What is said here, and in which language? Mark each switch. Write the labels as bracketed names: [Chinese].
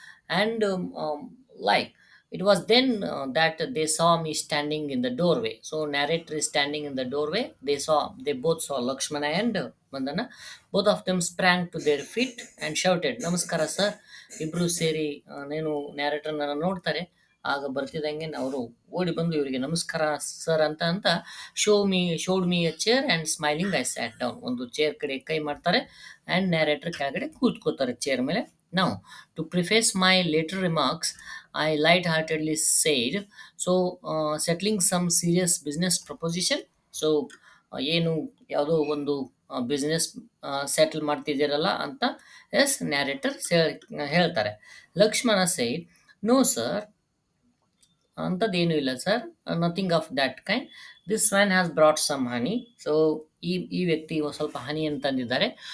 [English] And like, it was then that they saw me standing in the doorway. So narrator is standing in the doorway. They both saw Lakshmana and Mandana. Both of them sprang to their feet and shouted, [Kannada] ನಮಸ್ಕಾರ sir. ಇಬ್ರು ಸೇರಿ ನೇನು narrator ನನ್ನ ನೋಡ್ತಾರೆ. ಆಗ ಬರ್ತಿದ್ದಂಗೆ ಅವರು ಓಡಿ ಬಂದು ಇವರಿಗೆ ನಮಸ್ಕಾರ ಸರ್ ಅಂತ [English] Showed me a chair and smiling I sat down. [Kannada] ಒಂದು ಚೇರ್ ಕಡೆ ಕೈ ಮಾಡ್ತಾರೆ ಆ್ಯಂಡ್ ನ್ಯಾರೇಟರ್ ಕೆಳಗಡೆ ಕೂತ್ಕೋತಾರೆ ಚೇರ್ ಮೇಲೆ. [English] Now, to preface my later remarks, I light-heartedly said, so settling some serious business proposition. [Kannada] So ಏನು ಯಾವುದೋ ಒಂದು ಬಿಸ್ನೆಸ್ ಸೆಟಲ್ ಮಾಡ್ತಿದ್ದೀರಲ್ಲ ಅಂತ ಎಸ್ ನ್ಯಾರೇಟರ್ ಹೇಳ್ತಾರೆ. ಲಕ್ಷ್ಮಣ ಸೈಡ್, [English] no sir, [Kannada] ಅಂಥದ್ದೇನೂ ಇಲ್ಲ sir, [English] Nothing of that kind. This man has brought some honey. [Kannada] So ಈ ವ್ಯಕ್ತಿ ಸ್ವಲ್ಪ ಹನಿ ಅಂತಂದಿದ್ದಾರೆ.